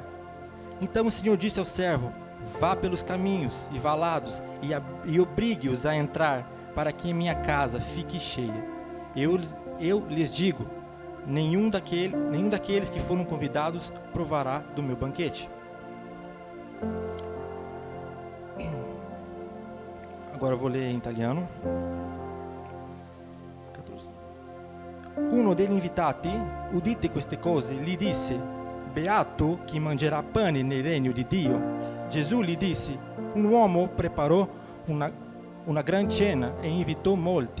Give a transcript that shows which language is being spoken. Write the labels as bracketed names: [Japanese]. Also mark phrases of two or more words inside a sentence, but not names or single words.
[Portuguese] Então o senhor disse ao servo: Vá pelos caminhos e valados e obrigue-os a entrar, para que a minha casa fique cheia. Eu lhes digo: nenhum daqueles que foram convidados provará do meu banquete. Agora eu vou ler em italiano. [Italian] Uno degli invitati, udite queste cose, gli disse: Beato chi mangerà pane nel regno di Dio. Gesù gli disse: Un uomo preparò una gran cena e invitò molti.